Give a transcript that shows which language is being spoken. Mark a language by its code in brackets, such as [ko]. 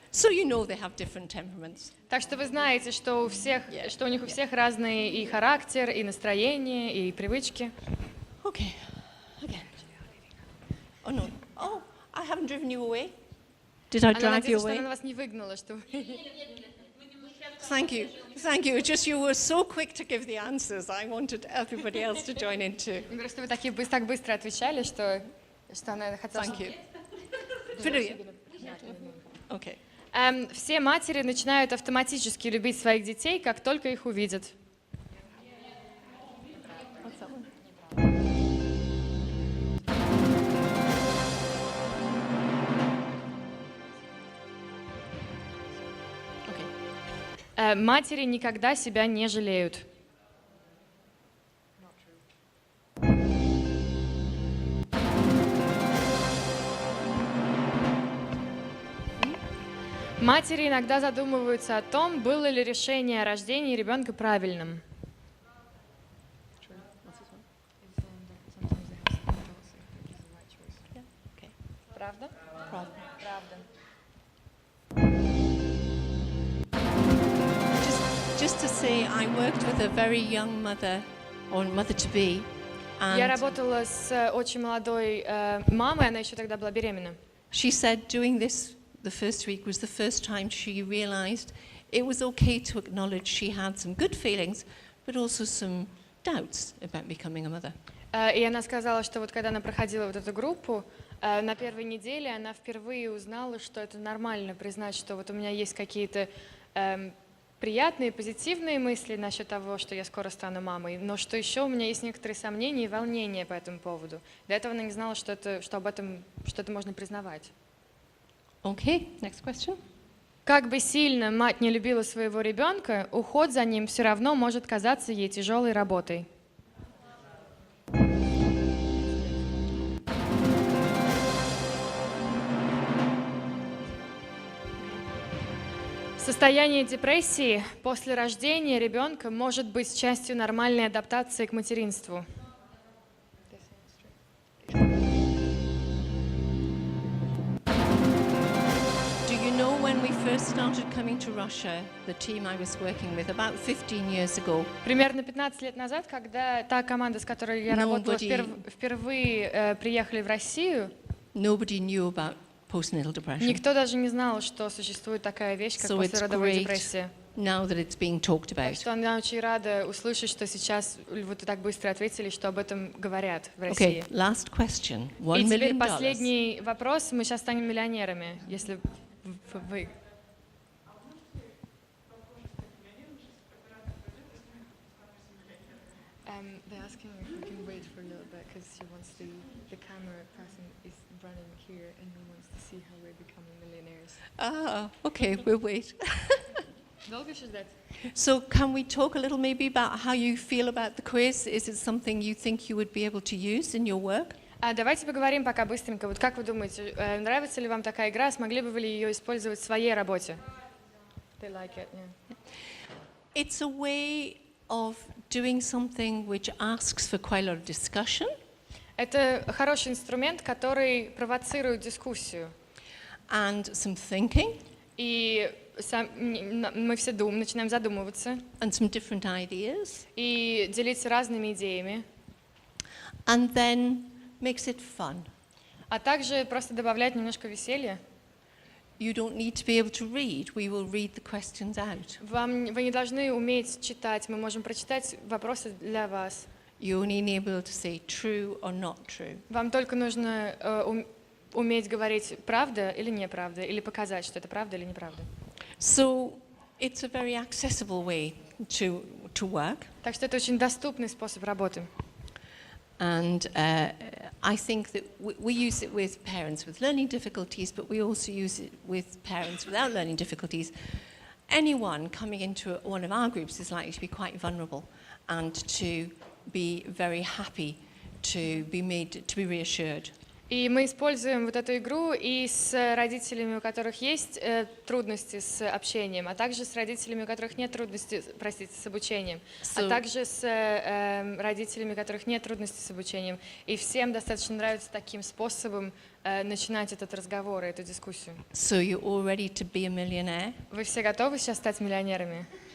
[en] So you know they have different temperaments. [ru] Так что вы знаете, что у них у всех разный и характер, и настроение, и привычки. [en] Okay, again. Oh no, oh, I haven't driven you away. Did I [ru] Она [en] drive you [ru] надеется, что [en] away? [ru] она вас не выгнала, что [en] Thank you, thank you. Just you were so quick to give the answers. I wanted everybody else to join in too. [ru] просто вы так быстро отвечали, что она хотела. [en] Thank you. Brilliant. Okay. [ru] Все матери начинают автоматически любить своих детей, как только их увидят. [en] What's that one? Okay. [ru] Матери никогда себя не жалеют. Матери иногда задумываются о том, было ли решение о рождении ребенка правильным. Правда? Правда. [en] Just to say, I worked with a very young mother, or mother-to-be, [ru] Я [en] and [ru] работала с очень молодой мамой, она еще тогда была беременна. [en] she said doing this the first week was the first time she realized it was okay to acknowledge she had some good feelings, but also some doubts about becoming a mother. [ru] И она сказала, что вот когда она проходила вот эту группу, на первой неделе она впервые узнала, что это нормально признать, что вот у меня есть какие-то приятные, позитивные мысли насчет того, что я скоро стану мамой, но что еще у меня есть некоторые сомнения и волнения по этому поводу. До этого она не знала, что это можно признавать. [en] Okay, next question. [ru] Как бы сильно мать не любила своего ребенка, уход за ним все равно может казаться ей тяжелой работой. Состояние депрессии после рождения ребенка может быть частью нормальной адаптации к материнству. [en] Do you know when we first started coming to Russia, the team I was working with about 15 years ago, [ru] Примерно 15 лет назад, когда та команда, с которой я работала, впервые приехали в Россию, [en] nobody knew about postnatal depression. [ru] никто даже не знал, что существует такая вещь, как [en] So it's [ru] послеродовая [en] great [ru] депрессия. [en] now that it's being talked [ru] Так [en] about. [ru] что я очень рада услышать, что сейчас вот так быстро ответили, что об этом говорят в России. [en] Okay, last question. [ru] И [en] $1 [ru] теперь [en] million. [ru] последний вопрос. Мы сейчас станем миллионерами, если вы... [en] They're asking if we can wait for a little bit because she wants the camera person is running here and he wants to see how we're becoming millionaires. Ah, okay, we'll wait. [ru] Долго еще ждать? [en] So can we talk a little maybe about how you feel about the quiz? Is it something you think you would be able to use in your work? [ru] Давайте поговорим пока быстренько. Вот как вы думаете, нравится ли вам такая игра? Смогли бы вы ее использовать в своей работе? [en] They like it, yeah. It's a way of doing something which asks for quite a lot of discussion. [ru] Это хороший инструмент, который провоцирует дискуссию. [en] And some thinking. [ru] И мы все начинаем задумываться. [en] And some different ideas. [ru] И делиться разными идеями. [en] And then makes it fun. [ru] А также просто добавлять немножко веселья. [en] You don't need to be able to read. We will read the questions out. [ru] Вы не должны уметь читать. Мы можем прочитать вопросы для вас. [en] You only need to say true or not true. [ru] Вам только нужно уметь говорить правда или неправда, или показать, что это правда или неправда. [en] So it's a very accessible way to work. [ru] Так что это очень доступный способ работы. [en] And I think that we use it with parents with learning difficulties, but we also use it with parents without learning difficulties. Anyone coming into one of our groups is likely to be quite vulnerable and to be very happy to be reassured. [ru] И мы используем вот эту игру и с родителями, у которых есть трудности с общением, а также с родителями, у которых нет трудностей, простите, с обучением, а также с родителями, у которых нет трудностей с обучением. И всем достаточно нравится таким способом начинать этот разговор, эту дискуссию. [en] So you're all ready to be a millionaire? [ru] Вы все готовы сейчас стать миллионерами?